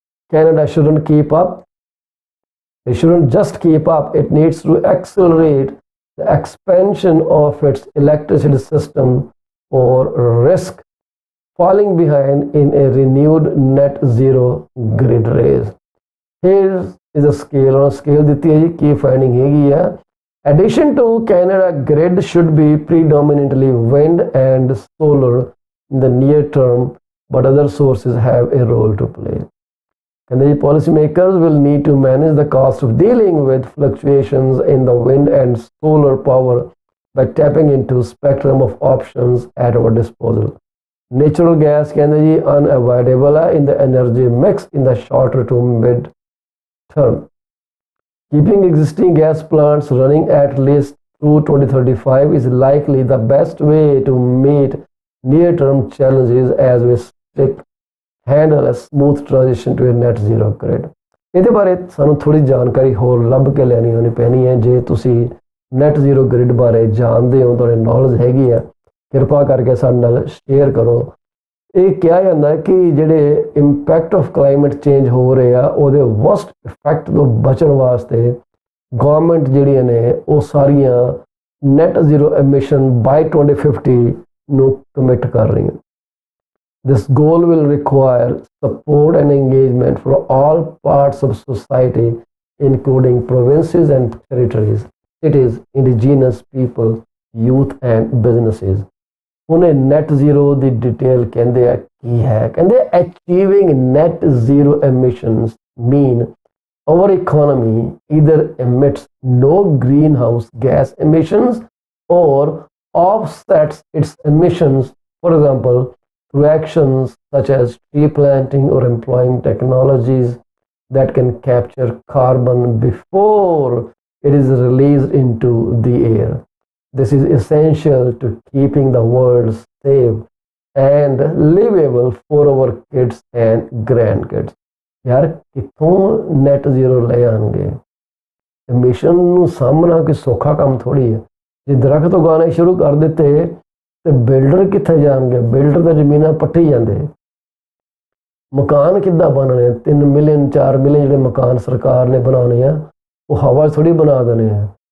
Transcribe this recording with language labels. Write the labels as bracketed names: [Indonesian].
[English] Canada shouldn't keep up. It shouldn't just keep up. It needs to accelerate the expansion of its electricity system or risk falling behind in a renewed net zero grid race. Here is a scale. On a scale [Punjabi] ਦਿੱਤੀ ਹੈ ਜੀ, ਕੀ finding ਹੈਗੀ ਆ? [English] Addition to Canada, grid should be predominantly wind and solar in the near term, but other sources have a role to play. And the policymakers will need to manage the cost of dealing with fluctuations in the wind and solar power by tapping into spectrum of options at our disposal. Natural gas can be unavoidable in the energy mix in the shorter to mid term. Keeping existing gas plants running at least through 2035 is likely the best way to meet near-term challenges as we handle a smooth transition to a net zero grid. [Punjabi] ਇਹਦੇ ਬਾਰੇ ਸਾਨੂੰ ਥੋੜੀ ਜਾਣਕਾਰੀ ਹੋਰ ਲੱਭ ਕੇ ਲੈਣੀ ਹੋਣੀ ਪੈਣੀ ਹੈ। ਜੇ ਤੁਸੀਂ ਨੈਟ ਜ਼ੀਰੋ ਗ੍ਰਿਡ ਬਾਰੇ ਜਾਣਦੇ ਹੋ, ਤੁਹਾਡੇ ਨੌਲੇਜ ਹੈਗੀ ਆ, ਕਿਰਪਾ ਕਰਕੇ ਸਾਡੇ ਨਾਲ ਸ਼ੇਅਰ ਕਰੋ। ਇਹ ਕਿਹਾ ਜਾਂਦਾ ਹੈ ਕਿ ਜਿਹੜੇ [English] impact of climate change [Punjabi] ਹੋ ਰਹੇ ਆ, ਉਹਦੇ ਵਰਸਟ ਇਫੈਕਟ ਤੋਂ ਬਚਣ ਵਾਸਤੇ ਗਵਰਨਮੈਂਟ ਜਿਹੜੀਆਂ ਨੇ ਉਹ ਸਾਰੀਆਂ [English] net zero emission by 2050 [Punjabi] ਨੂੰ ਕਮਿਟ ਕਰ ਰਹੀਆਂ। [English] This goal will require support and engagement for all parts of society, including provinces and territories, cities, indigenous people, youth and businesses. [Punjabi] ਉਹਨੇ net zero ਦੀ detail ਕਹਿੰਦੇ ਆ ਕੀ ਹੈ। ਕਹਿੰਦੇ [English] achieving net zero emissions mean our economy either emits no greenhouse gas emissions or offsets its emissions, for example, through actions such as tree planting or employing technologies that can capture carbon before it is released into the air. This is essential to keeping the world safe and livable for our kids and grandkids. [Punjabi] यार कितों net zero ले आएंगे? Emission ਨੂੰ ਸਾਹਮਣਾ ਕਿ ਸੌਖਾ ਕੰਮ ਥੋੜੀ ਹੈ। ਜੇ ਦਰਖਤ ਉਗਾਉਣੇ ਸ਼ੁਰੂ ਕਰ ਦਿੱਤੇ ਤੇ ਬਿਲਡਰ ਕਿੱਥੇ ਜਾਣਗੇ? ਬਿਲਡਰ ਤਾਂ ਜ਼ਮੀਨਾਂ ਪੱਟੀ ਜਾਂਦੇ। ਮਕਾਨ ਕਿੱਦਾਂ ਬਣਨੇ? 3 ਮਿਲੀਅਨ 4 ਮਿਲੀਅਨ ਜਿਹੜੇ ਮਕਾਨ ਸਰਕਾਰ ਨੇ ਬਣਾਉਣੇ ਆ, ਉਹ ਹਵਾ ਥੋੜੀ ਬਣਾ ਦੇਣੇ ਆ।